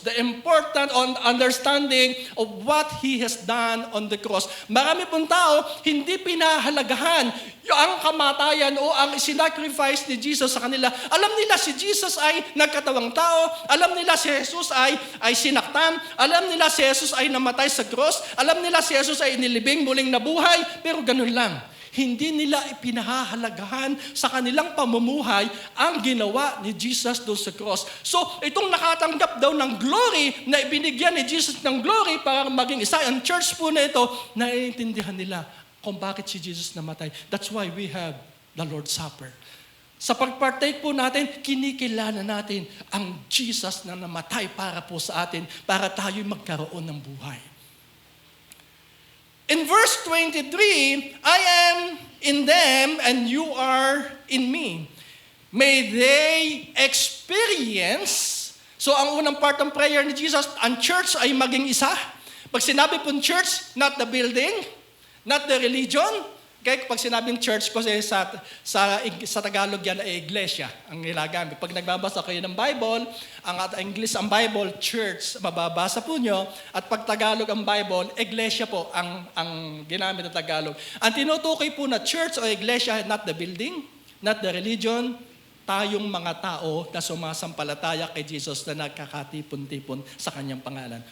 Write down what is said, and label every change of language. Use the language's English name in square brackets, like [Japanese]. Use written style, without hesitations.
[English] The important understanding of what He has done on the cross. [Filipino] Marami pong tao, hindi pinahalagahan ang kamatayan o ang sinacrifice ni Jesus sa kanila. Alam nila si Jesus ay nagkatawang tao. Alam nila si Jesus ay sinaktan. Alam nila si Jesus ay namatay sa cross. Alam nila si Jesus ay inilibing, muling nabuhay. Pero ganun lang. hindi nila ipinahahalagahan sa kanilang pamumuhay ang ginawa ni Jesus doon sa cross. So, itong nakatanggap daw ng glory, na ibinigyan ni Jesus ng glory para maging isa, ang church po na ito, naiintindihan nila kung bakit si Jesus namatay. [English] That's why we have the Lord's Supper. [Filipino] Sa pagpartake po natin, kinikilala natin ang Jesus na namatay para po sa atin, para tayo magkaroon ng buhay. [English] In verse 23, I am in them and you are in me. May they experience, [Filipino] so ang unang part ng prayer ni Jesus, ang church ay maging isa. Pag sinabi pong [English] church, not the building, not the religion. [Filipino] Kaya pag sinabing church, kasi sa Tagalog yan ay iglesia ang nilagamit. Pag nagbabasa kayo ng Bible, ang English ang Bible, church, mababasa po nyo. At pag Tagalog ang Bible, iglesia po ang ginamit ng Tagalog. Ang tinutukoy po na church o iglesia, [English] not the building, not the religion, [Filipino] tayong mga tao na sumasampalataya kay Jesus na nagkakatipon-tipon sa kanyang pangalan.